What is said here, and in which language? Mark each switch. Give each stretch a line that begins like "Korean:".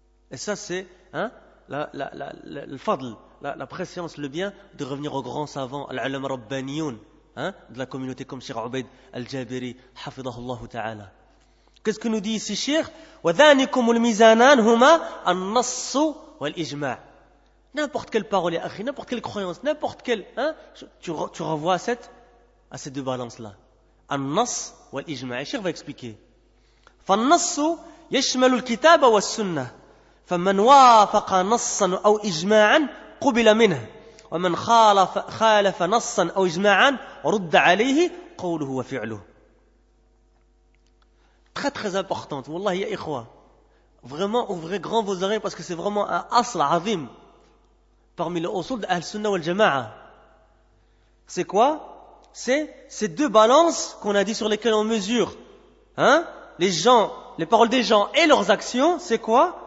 French: Et ça, c'est le fadl, la préscience, le bien de revenir aux grands savants, al-ulama rabbaniyoun, de la communauté comme Cheikh Ubaid al-Jabiri, hafidahullah ta'ala. Qu'est-ce que nous dit ici Cheikh?
Arabic: وَذَانِكُمُ الْمِزَانَانْ هُمَا النَّصُّ وَالْإِجْمَاعِ.
French: N'importe quelle parole, n'importe quelle croyance, n'importe quelle, tu renvoies à ces 2 balances-là.
Arabic: النص والإجماع.
French: Cheikh va expliquer.
Arabic: فالنص يشمل الكتاب والسنة. فمن وافق نصا أو إجماعا قبل منه. ومن خالف نصا أو إجماعا رد عليه قوله وفعله.
French: très très importante.
Arabic: Wallahi ya ikhwa.
French: Vraiment, ouvrez grand vos oreilles parce que c'est vraiment un asl azim parmi les usul de Ahl-Sunnah wal Jama'a. C'est quoi? C'est ces deux balances qu'on a dit sur lesquelles on mesure les gens, les paroles des gens et leurs actions. C'est quoi?